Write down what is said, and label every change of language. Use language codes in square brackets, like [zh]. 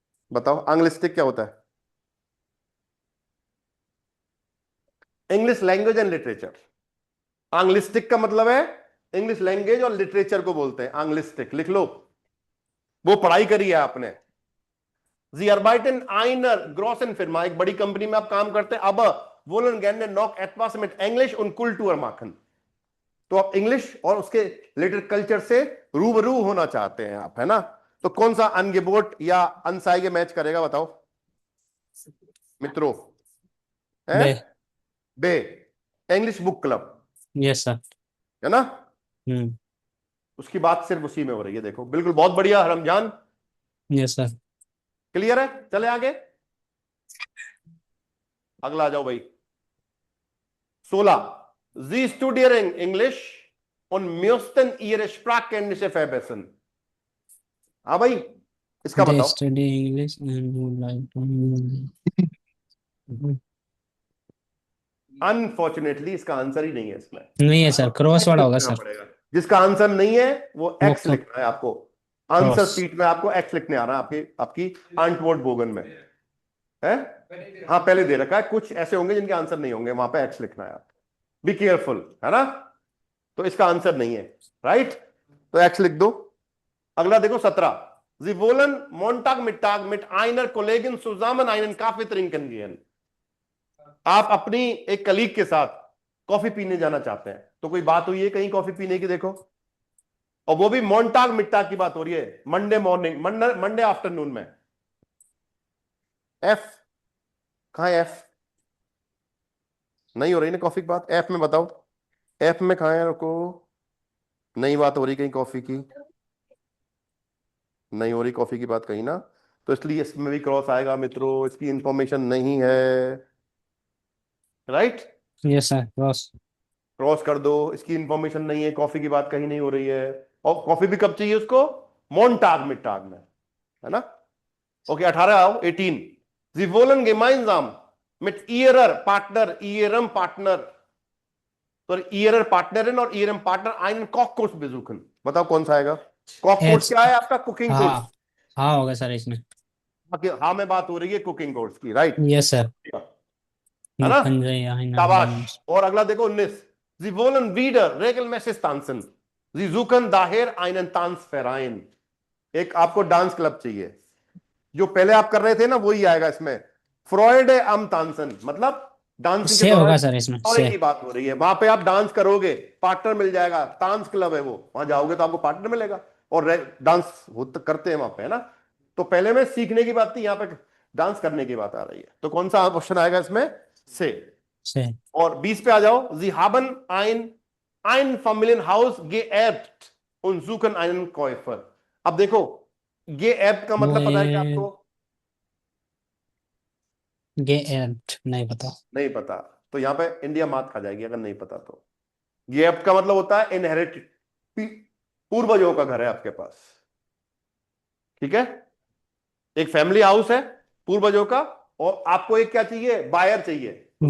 [hi] बताओ आंग्लिस्टिक क्या होता है, इंग्लिश लैंग्वेज एंड लिटरेचर। आंग्लिस्टिक का मतलब है इंग्लिश लैंग्वेज और लिटरेचर को बोलते हैं आंग्लिस्टिक, लिख लो, वो पढ़ाई करी है आपने। [de] Sie arbeiten einer großen Firma, [hi] एक बड़ी कंपनी में आप काम करते हैं, [de] aber wollen gerne noch etwas mit Englisch und Kultur machen। [hi] तो आप इंग्लिश और उसके लिटरेचर कल्चर से रूबरू होना चाहते हैं आप, है ना। तो कौन सा अनगेबोट या अनसाइगे मैच करेगा बताओ मित्रों, है बे बे, English book club, yes sir. है ना। हम्म। उसकी बात सिर्फ उसी में हो रही है, देखो बिल्कुल, बहुत बढ़िया रमजान, यस सर। क्लियर है। चले आगे, अगला आ जाओ भाई [de] 16, Sie studieren Englisch und müssten ihre Sprachkenntnisse verbessern। [hi] हाँ भाई, इसका दे बताओ। [en] Study English and would like to. [hi] Unfortunately इसका आंसर ही नहीं है इसमें, नहीं है सर, क्रॉस वाला होगा लिखना सर। पड़ेगा। जिसका आंसर नहीं है वो वो एक्स लिखना है आपको, आंसर क्रॉस। शीट में आपको एक्स लिखने आ रहा है, आपकी आपकी आंटवोर्ड बोगन में है। हाँ पहले दे रखा है, कुछ ऐसे होंगे जिनके आंसर नहीं होंगे, वहां पे एक्स लिखना है, आप बी केयरफुल, है ना। तो इसका आंसर नहीं है, राइट, तो एक्स लिख दो। अगला देखो [de] 17, Sie wollen Montag Mittag mit einer Kollegin zusammen einen Kaffee trinken gehen। [hi] आप अपनी एक कलीग के साथ कॉफी पीने जाना चाहते हैं, तो कोई बात हुई है कहीं कॉफी पीने की, देखो, और वो भी मोन्टाग मिट्टाग की बात हो रही है, मंडे मॉर्निंग, मंडे आफ्टरनून में। एफ कहां है, एफ नहीं हो रही ना कॉफी की बात, एफ में बताओ, एफ में कहां है, रुको, नई बात हो रही कहीं कॉफी की, नहीं हो रही कॉफी की बात कहीं ना, तो इसलिए इसमें भी क्रॉस आएगा मित्रों, इसकी इंफॉर्मेशन नहीं है, right, yes sir, cross. Cross कर दो, इसकी इंफॉर्मेशन नहीं है, कॉफी की बात कहीं नहीं हो रही है, और कॉफी भी कब चाहिए उसको, मोन्टाग मिट्टाग में, है ना। ओके 18 आओ 18, [de] Sie wollen gemeinsam mit ihrer Partner, ihrem Partner, तो ihrer Partnerin और ihrem Partner einen Kochkurs besuchen। [hi] बताओ कौन सा आएगा, कॉककोर्स क्या है आपका, कुकिंग कोर्स। हाँ हाँ होगा सर इसमें। हाँ में बात हो रही है कुकिंग कोर्स की, राइट, यस सर। है ना, ना शाबाश। और अगला देखो [de] 19, Sie wollen wieder regelmäßig tanzen, Sie suchen daher einen Tanzverein। [hi] एक आपको डांस क्लब चाहिए, जो पहले आप कर रहे थे ना वही आएगा इसमें, फ्रॉयडे अम तानसन, मतलब डांसिंग के से होगा दौरान सर इसमें, फ्रॉयड से। की बात हो रही है, वहां पे आप डांस करोगे, पार्टनर मिल जाएगा, डांस क्लब है वो, वहां जाओगे तो आपको पार्टनर मिलेगा, और डांस करते हैं वहां पे, है ना। तो पहले में सीखने की बात थी, यहाँ पे डांस करने की बात आ रही है, तो कौन सा ऑप्शन आएगा इसमें, से। और 20 पे आ जाओ, [de] Sie haben ein Familienhaus geerbt und suchen einen Käufer। [hi] अब देखो ये ऐप का मतलब पता है क्या आपको, गे एंड नहीं पता। नहीं पता, तो यहां पे इंडिया मात खा जाएगी अगर नहीं पता तो। ये ऐप का मतलब होता है इनहेरिटेड, पूर्वजों का घर है आपके पास, ठीक है, एक फैमिली हाउस है पूर्वजों का, और आपको एक क्या चाहिए, बायर चाहिए उसके